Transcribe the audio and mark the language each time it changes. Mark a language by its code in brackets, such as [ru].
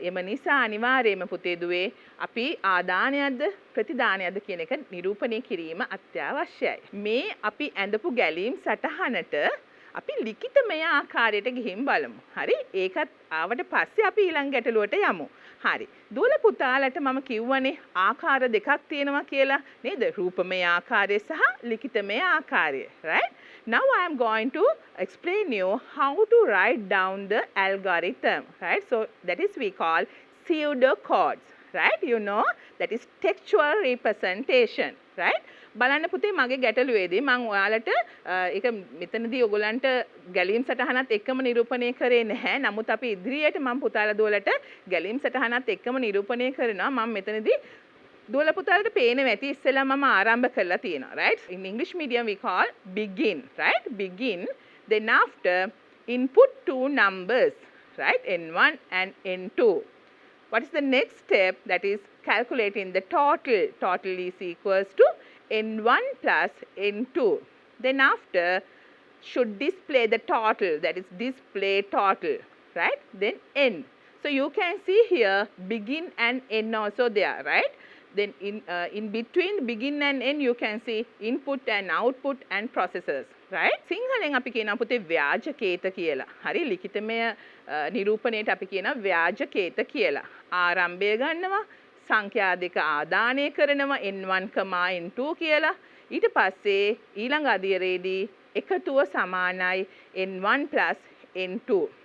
[si] එම නිසා අනිවාර්යයෙන්ම පුතේ දුවේ අපි ආදානයක්ද ප්‍රතිදානයක්ද කියන එක නිරූපණය කිරීම අත්‍යවශ්‍යයි. මේ අපි ඇඳපු ගැලීම් සටහනට අපි ලිඛිතමය ආකාරයට ගිහින් බලමු. හරි? ඒකත් ආවට පස්සේ අපි ඊළඟ ගැටලුවට යමු. හරි. දුවල පුතාලට මම කිව්වනේ ආකාර දෙකක් තියෙනවා කියලා නේද? රූපමය ආකාරය සහ ලිඛිතමය ආකාරය. Right? [en] Now I am going to explain you how to write down the algorithm. Right? So that is we call pseudocodes. Right? You know that is textual representation. Right? [si] බලන්න පුතේ මගේ ගැටලුවේදී මම ඔයාලට ඒක මෙතනදී ඔයගලන්ට ගැලීම් සටහනත් එක්කම නිරූපණය කරේ නැහැ. නමුත් අපි ඉදිරියට මම පුතාලා දුවලට ගැලීම් සටහනත් එක්කම නිරූපණය කරනවා. මම මෙතනදී දුවල පුතාලට පේනවා ඇති ඉස්සෙල්ලා මම ආරම්භ කරලා තියෙනවා. [en] Right? In English medium we call begin. Right? Begin. Then after input two numbers. Right? n1 and n2. What is the next step? That is calculating the total. Total is equals to n1 plus n2. Then after should display the total, that is display total, right? Then n. So you can see here begin and n also there, right? Then in between begin and n you can see input and output and processors, right? [si] සිංහලෙන් අපි කියනවා පුතේ ව්‍යාජකේත කියලා. හරි ලිඛිතමය නිරූපණයට අපි කියනවා ව්‍යාජකේත කියලා. ආරම්භය ගන්නවා සංඛ්‍යා දෙක ආදානය කරනවා n1, n2 කියලා. ඊට පස්සේ ඊළඟ අදියරේදී එකතුව සමානයි n1 n2.